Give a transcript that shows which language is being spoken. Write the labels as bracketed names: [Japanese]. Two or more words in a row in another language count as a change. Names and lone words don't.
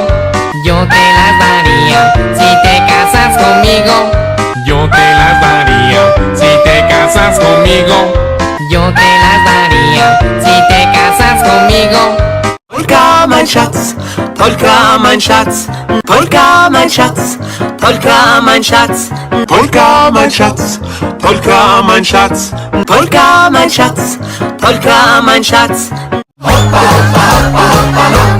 [Spanish] Yo te las daría si te casas conmigo. Yo te las daría si te casas conmigo. Yo te las daría si te casas conmigo. [German] Polka mein Schatz, Polka mein Schatz, Polka mein Schatz, Polka mein Schatz, Polka mein Schatz, Polka mein Schatz, Polka mein Schatz, Polka mein Schatz. Hoppa, hoppa, hoppa, hoppa.